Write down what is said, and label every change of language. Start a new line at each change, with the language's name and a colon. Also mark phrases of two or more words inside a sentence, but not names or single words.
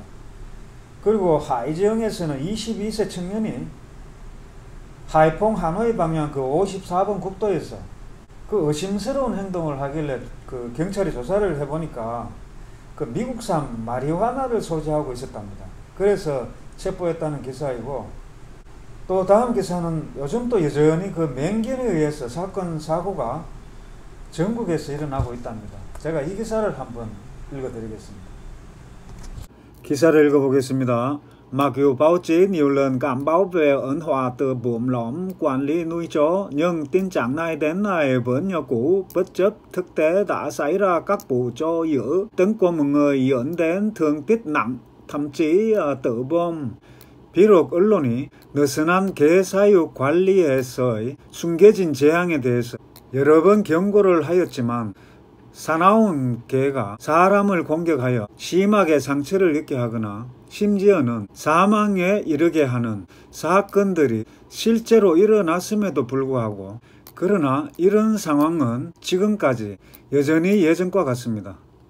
Korean: 그리고 하이지역에서는 22세 청년이 하이퐁 하노이 방향 그 54번 국도에서 그 의심스러운 행동을 하길래 그 경찰이 조사를 해보니까 그 미국산 마리화나를 소지하고 있었답니다. 그래서 체포했다는 기사이고, 또 다음 기사는 요즘 또 여전히 그 맹견에 의해서 사건 사고가 전국에서 일어나고 있답니다. 제가 이 기사를 한번 읽어드리겠습니다. 기사를 읽어보겠습니다.
Vietnamese: Mặc dù báo chí nhiều lần cảnh báo về ẩn họa từ buồng lõm quản lý nuôi chó, nhưng tình trạng này đến nay vẫn như cũ, bất chấp thực tế đã xảy ra các vụ chó dữ tấn công một người dẫn đến thương tích nặng, thậm chí tử vong.
Korean: 비록 언론이 느슨한 개 사육 관리에서의 숨겨진 재앙에 대해서 여러 번 경고를 하였지만 사나운 개가 사람을 공격하여 심하게 상처를 입게 하거나 심지어는 사망에 이르게 하는 사건들이 실제로 일어났음에도 불구하고 그러나 이런 상황은 지금까지 여전히 예전과 같습니다.